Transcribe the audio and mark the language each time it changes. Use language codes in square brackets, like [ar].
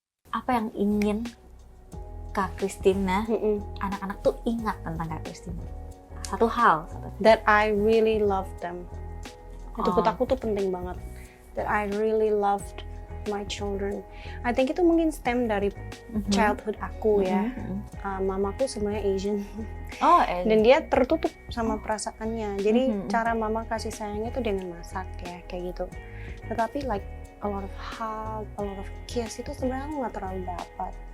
[id] Apa yang ingin Kak Kristina, anak-anak tuh ingat tentang Kak Kristina? Satu hal. [en] That I really love them. [id] Itu buat aku tuh penting banget. [en] That I really loved my children. I think [id] itu mungkin stem dari childhood aku ya. Mamaku sebenarnya Asian. Dan dia tertutup sama perasaannya. Jadi cara mama kasih sayangnya tuh dengan masak ya, kayak gitu. [en] Tetapi like a lot of hug, a lot of kiss [id] itu sebenarnya aku nggak terlalu dapat.